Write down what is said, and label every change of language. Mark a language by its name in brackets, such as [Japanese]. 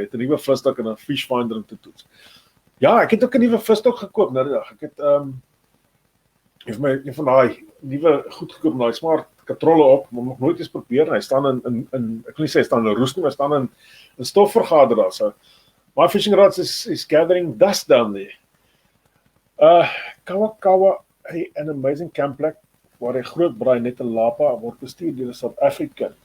[Afrikaans] Het 'n nuwe visstok en 'n fish finder om te toets. Ja, ek het ook 'n nuwe visstok gekoop nou die dag. Ek het vir my een van daai nuwe goed gekoop, daai smart katrolle op, maar nog nooit eens probeer. Hy staan in ek wil nie sê hy staan in 'n roes nie, maar hy staan in 'n stofvergader daar. [English] So my fishing rods is gathering dust down there. [Afrikaans] Kawa, [English] an amazing camp [Afrikaans] plek waar 'n groot braai net 'n lapa word bestuur deur 'n South African.